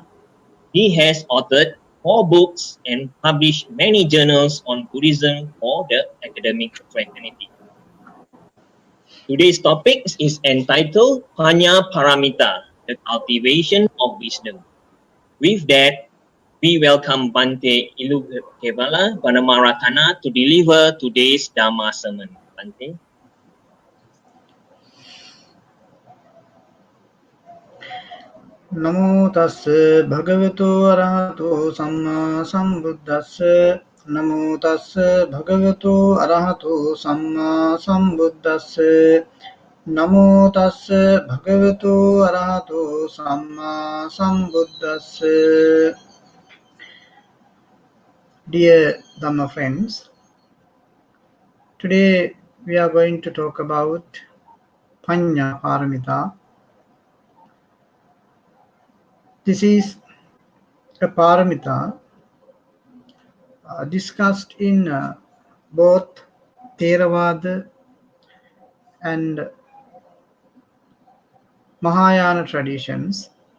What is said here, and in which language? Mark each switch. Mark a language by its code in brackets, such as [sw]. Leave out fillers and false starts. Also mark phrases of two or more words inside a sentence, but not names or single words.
[en] He has authored 4 books and published many journals on Buddhism for the academic fraternity. Today's topic is entitled Paññā Paramita, the cultivation of wisdom. With that, we welcome Bhante Ilukevela Dhammaratana to deliver today's Dhamma sermon. Bhante. [pi] Namo tassa bhagavato arahato samma sambuddhassa. Namo tassa bhagavato arahato samma sambuddhassa. Namo tassa bhagavato arahato samma sambuddhassa. [en] Dear Dhamma friends, today we are going to talk about Paññā Paramita. This is a paramita discussed in both Theravada and Mahayana traditions.